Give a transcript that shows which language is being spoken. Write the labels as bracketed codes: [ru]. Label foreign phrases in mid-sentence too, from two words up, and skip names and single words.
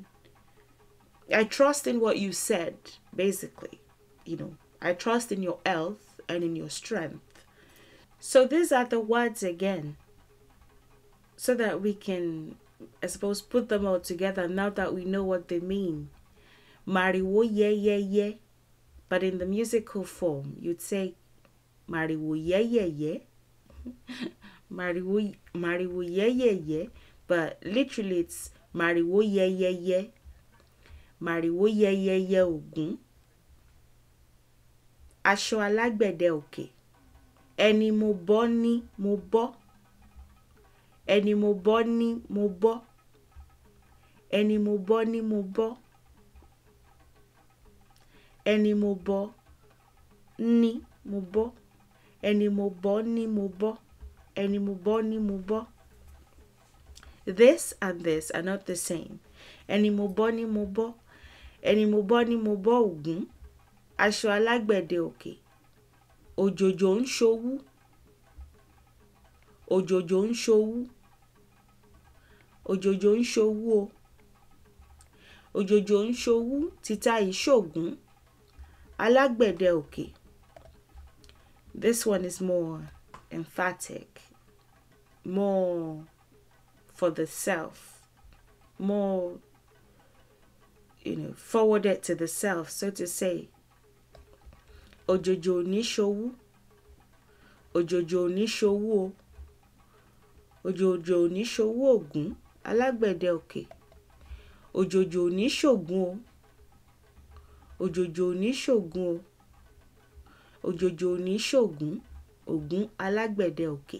[en] I trust in what you said, basically. I trust in your health and in your strength. So these are the words again, so that we can, I suppose, put them all together now that we know what they mean. [yo] Mariwo ye ye ye, [en] but in the musical form, you'd say [yo] Mariwo ye ye ye, Mariwo ye ye ye, [en] but literally it's [yo] Mariwo ye ye ye, Mariwo ye ye ye Ògún, aṣọ alágbẹ̀dẹ òkè, ẹni mo bọ́ ní mo bọ́, ẹni mo bọ́ ní mo bọ́, ẹni mo bọ́ ní mo bọ́, ẹni mo bọ́ ní mo bọ́, ẹni mo bọ́ ní mo bọ́, ẹni mo bọ́ ní mo bọ́. [en] This and this are not the same. [yo] Ẹni mo bọ́ ní mo bọ́, ẹni mo bọ́ ní mo bọ́ Ògún, aṣọ alágbẹ̀dẹ òkè, òjòjò ń ṣowú, òjòjò ń ṣowú, òjòjò ń ṣowú o, òjòjò ń ṣowú, títa ṣ'Ògún, alágbẹ̀dẹ òkè. [en] This one is more emphatic, more for the self, more, forwarded to the self, so to say. [yo] Òjòjò ní ṣowú, òjòjò ní ṣowú o, òjòjò ní ṣowú Ògún, alágbẹ̀dẹ òkè. Òjòjò ní ṣ'Ògún o, òjòjò ní ṣ'Ògún o, òjòjò ní ṣ'Ògún, Ògún alágbẹ̀dẹ òkè.